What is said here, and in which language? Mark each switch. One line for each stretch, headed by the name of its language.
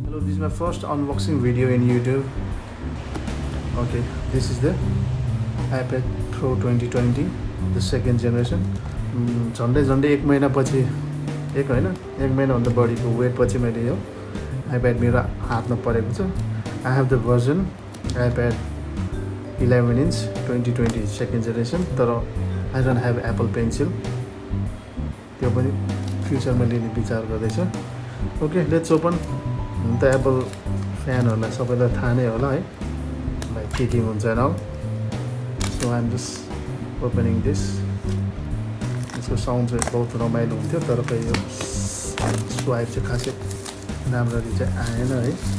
English: this is my first unboxing video in YouTube. Okay, this is the iPad Pro 2020, the second generation.
Nepali: झन्डै एक महिना पछि एक महिना भन्दा बढीको वेट पछि मैले यो iPad मेरो हातमा परेको छ.
English: I have the version iPad 11 inch 2020 second generation, तर I don't have Apple Pencil.
Nepali: त्यो पनि फ्युचरमा लिने विचार गर्दैछु.
English: Okay, let's open.
Nepali: The Apple फ्यानहरूलाई सबैलाई थाहा नै होला है, लाइक के हुन्छ न.
English: So I'm just opening this.
Nepali: यसको साउन्ड चाहिँ बहुत रमाइलो हुन्थ्यो, तर खै यो स्वाइप चाहिँ खासै राम्ररी चाहिँ आएन है.